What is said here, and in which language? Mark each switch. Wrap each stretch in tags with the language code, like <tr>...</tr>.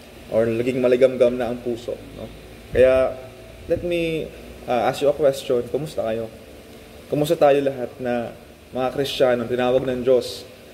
<tl>Or naging maligamgam na ang puso.</tl> <en>No?</en> <tl>Kaya,</tl> <en>let me ask you a question.</en> <tl>Kumusta kayo? Kumusta tayo lahat na mga Kristiyano, tinawag ng Diyos?</tl>